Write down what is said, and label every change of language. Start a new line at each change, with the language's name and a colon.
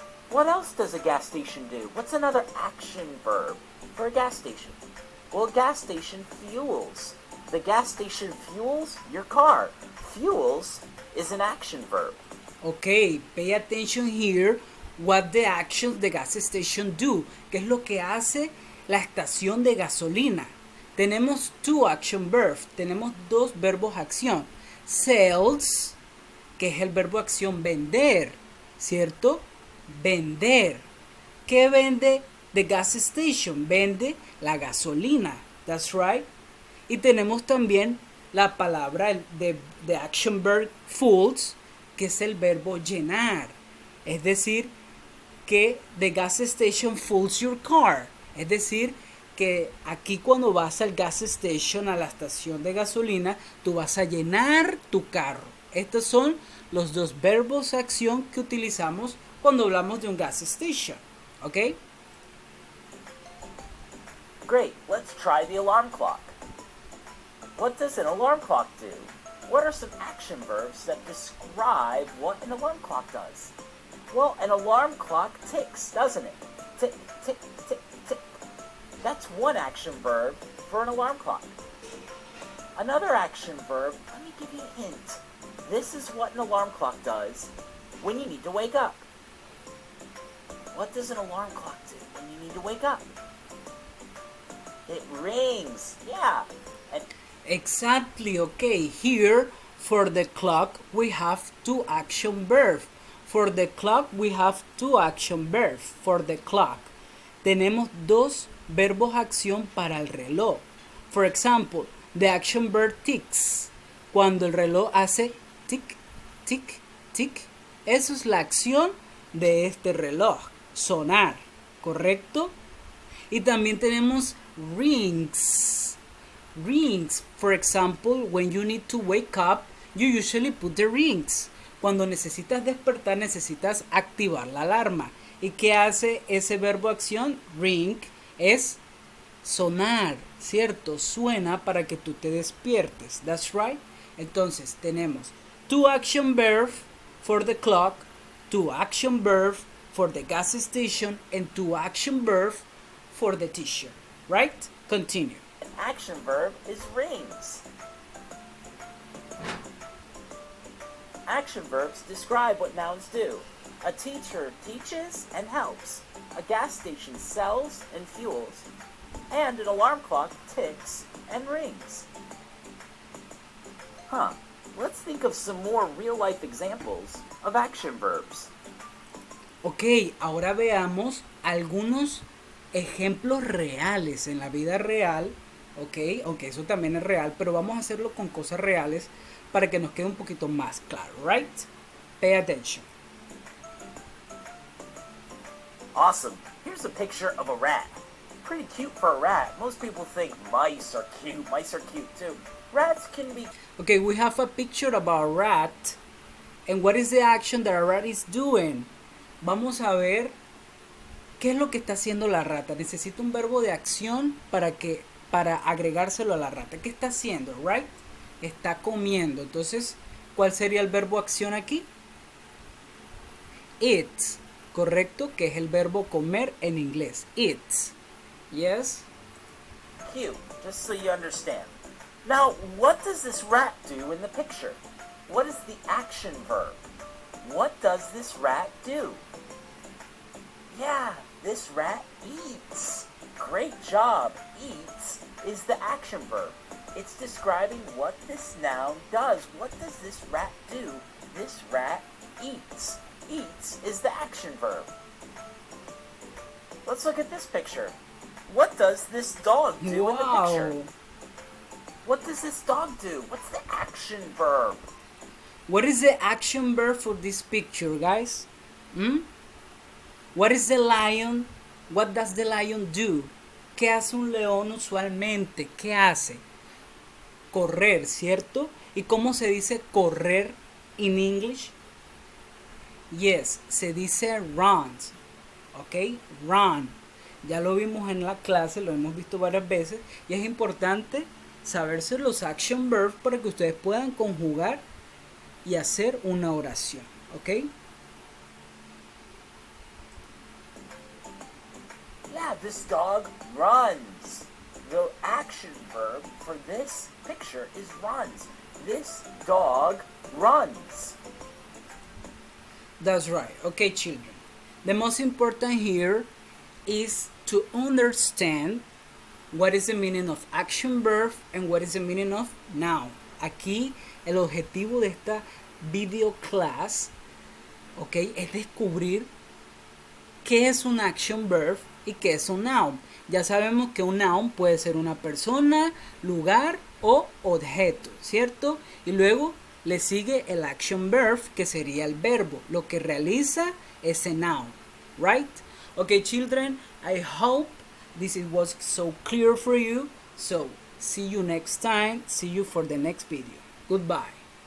English: What else does a gas station do? What's another action verb for a gas station? Well, a gas station fuels. The gas station fuels your car. Fuels is an action verb. Okay, pay attention here what the actions the gas station do.
Spanish: ¿Qué es lo que hace la estación de gasolina? Tenemos
English: two action verbs.
Spanish: Tenemos dos verbos acción. Sells, que es el verbo acción vender, ¿cierto? Vender. ¿Qué vende
English: the gas station?
Spanish: Vende la gasolina.
English: That's right.
Spanish: Y tenemos también la palabra de action verb fulls, que es el verbo llenar. Es decir, que
English: the gas station fulls your car.
Spanish: Es decir, que aquí cuando vas al gas station, a la estación de gasolina, tú vas a llenar tu carro. Estos son los dos verbos de acción que utilizamos cuando hablamos de un gas station. ¿Ok?
English: Great, let's try the alarm clock. What does an alarm clock do? What are some action verbs that describe what an alarm clock does? Well, an alarm clock ticks, doesn't it? Tick, tick, tick, tick. That's one action verb for an alarm clock. Another action verb, let me give you a hint. This is what an alarm clock does when you need to wake up. What does an alarm clock do when you need to wake up? It rings, yeah. And Exactly, okay. Here, for the clock, we have two action verbs. For the clock, we have two action verbs. For the clock.
Spanish: Tenemos dos verbos acción para el reloj.
English: For example, the action verb ticks.
Spanish: Cuando el reloj hace tic, tic, tic. Eso es la acción de este reloj. Sonar, ¿correcto? Y también tenemos rings.
English: Rings. For example, when you need to wake up, you usually put the rings.
Spanish: Cuando necesitas despertar, necesitas activar la alarma. ¿Y qué hace ese verbo acción? Ring es sonar, ¿cierto? Suena para que tú te despiertes.
English: That's right.
Spanish: Entonces, tenemos
English: two action verbs for the clock, two action verbs for the gas station, and two action verbs for the teacher. Right? Continue. an action verb is rings. Action verbs describe what nouns do. A teacher teaches and helps. A gas station sells and fuels. And an alarm clock ticks and rings. Let's think of some more real-life examples of action verbs.
Spanish: Ok, ahora veamos algunos ejemplos reales en la vida real, ok, aunque eso también es real, pero vamos a hacerlo con cosas reales para que nos quede un poquito más claro,
English: right? Pay attention. Awesome. Here's a picture of a rat. Pretty cute for a rat. Most people think mice are cute. Mice are cute too. Rats can be... Okay, we have a picture about a rat. And what is the action that a rat is doing?
Spanish: Vamos a ver qué es lo que está haciendo la rata. Necesito un verbo de acción para agregárselo a la rata. ¿Qué está haciendo?
English: Right?
Spanish: Está comiendo. Entonces, ¿cuál sería el verbo acción aquí? Eat. Correcto, que es el verbo comer en inglés.
English: Eat. Yes? Cute, just so you understand. Now, what does this rat do in the picture? What is the action verb? What does this rat do? Yeah, this rat eats. Great job. Eats is the action verb. It's describing what this noun does. What does this rat do? This rat eats. Eats is the action verb. Let's look at this picture. What does this dog do in the picture? What does this dog do? What's the action verb? What is the action verb for this picture, guys? What is the lion? What does the lion do?
Spanish: ¿Qué hace un león usualmente? ¿Qué hace? Correr, ¿cierto? ¿Y cómo se dice correr
English: in English?
Spanish: Yes, se dice runs. ¿Ok? Run. Ya lo vimos en la clase, lo hemos visto varias veces. Y es importante saberse los action verbs para que ustedes puedan conjugar y hacer una oración. ¿Ok?
English: Yeah, this dog runs. The action verb for this picture is runs. This dog runs. That's right. Okay, children. The most important here is to understand what is the meaning of action verb and what is the meaning of noun.
Spanish: Aquí el objetivo de esta video class, okay, es descubrir qué es un action verb y qué es un noun. Ya sabemos que un noun puede ser una persona, lugar o objeto, ¿cierto? Y luego le sigue el action verb, que sería el verbo, lo que realiza ese noun,
English: right? Okay, children, I hope this was so clear for you. So, see you next time. See you for the next video. Goodbye.